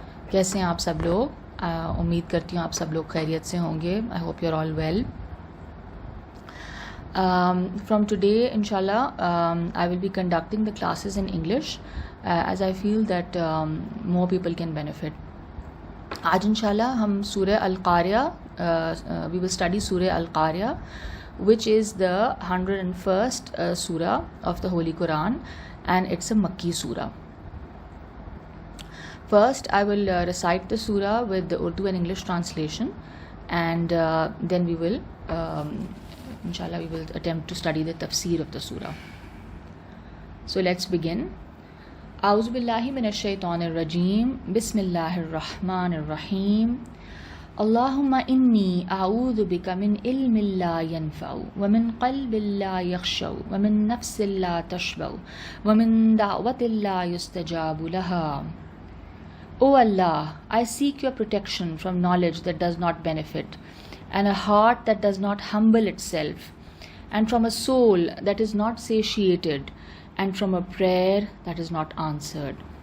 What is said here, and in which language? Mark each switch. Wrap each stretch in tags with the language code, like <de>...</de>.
<ur>کیسے ہیں آپ سب لوگ؟ امید کرتی ہوں آپ سب لوگ خیریت سے ہوں گے.</ur> <en>I hope you are all well. From today انشاءاللہ I will be conducting the classes in English as I feel that more people can benefit.</en> <ur>آج انشاءاللہ ہم سورہ القاریہ</ur> <en>we will study سورہ القاریہ which is the 101st surah of the Holy Quran, and it's a Makki surah. First, I will recite the surah with the Urdu and English translation, and then we will, inshallah, we will attempt to study the tafsir of the surah. So let's begin.</en> <ar>أعوذ باللہ من الشیطان الرجیم. بسم اللہ الرحمن الرحیم. اللہم انی اعوذ بک من علم لا ینفع ومن قلب لا یخشع ومن نفس لا تشبع ومن دعوت لا یستجاب لها.</ar> <en>O Allah, I seek your protection from knowledge that does not benefit, and a heart that does not humble itself, and from a soul that is not satiated, and from a prayer that is not answered.</en>